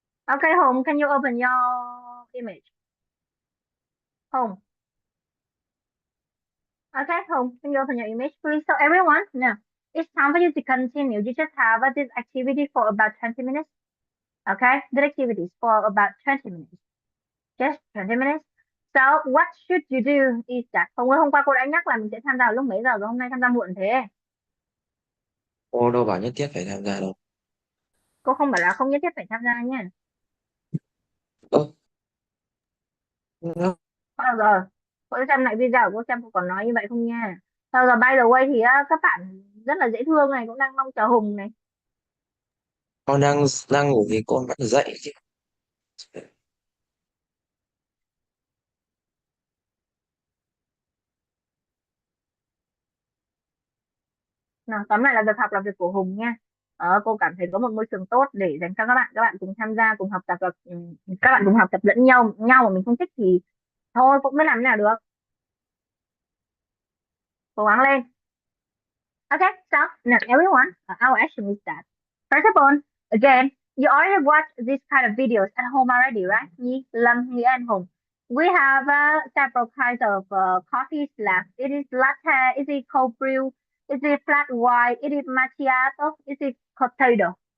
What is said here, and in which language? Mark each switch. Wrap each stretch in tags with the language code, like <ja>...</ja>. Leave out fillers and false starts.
<en>Okay, Home, can you open your image? Home. Okay, Home, can you open your image, please? So everyone, now, it's time for you to continue. You just have this activity for about 20 minutes. Okay, the activities for about 20 minutes. Just 20 minutes. So what should you do is that</en> <vi>hôm qua cô đã nhắc là mình sẽ tham gia vào lúc mấy giờ rồi, hôm nay tham gia muộn thế. Cô đâu bảo nhất thiết phải tham gia đâu. Cô không bảo là không nhất thiết phải tham gia nha. Nó Bao giờ cô xem lại video của cô xem cô còn nói như vậy không nha. Sau rồi</vi> <en>by the way</en> <vi>thì các bạn rất là dễ thương này cũng đang mong chờ Hùng này. con đang ngủ thì con vẫn dậy chứ. Nào, tóm lại là việc học là việc của Hùng nha. Cô cảm thấy có một môi trường tốt để dành cho các bạn cùng tham gia, cùng học tập và các bạn cùng học tập lẫn nhau mà mình không thích thì thôi cũng mới làm thế nào được. Cố gắng lên.</vi> <en>Okay, so now everyone, our action is that. First of all, again, you already watched this kind of videos at home already, right? Nhi, Lâm, Nhi, and Hùng. We have several kinds of coffees left. It is latte, is it cold brew, is it flat white, is it macchiato, is it cortado?</en>